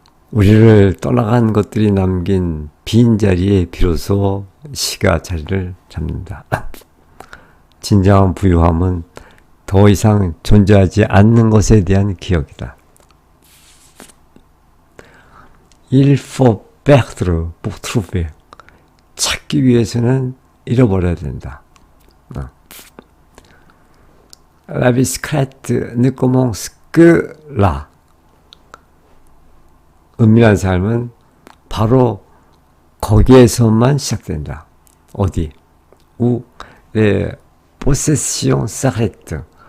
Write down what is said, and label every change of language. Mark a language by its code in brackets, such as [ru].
[ko] 우리를 떠나간 것들이 남긴 빈 자리에 비로소 시가 자리를 잡는다. 진정한 부유함은 더 이상 존재하지 않는 것에 대한 기억이다. [fr] Il faut perdre pour trouver. [ko] 찾기 위해서는 잃어버려야 된다. [fr] La vie secrète ne commence que là. [ko] 은밀한 삶은 바로 거기에서만 시작된다. 어디? [fr] où les possessions s'arrêtent.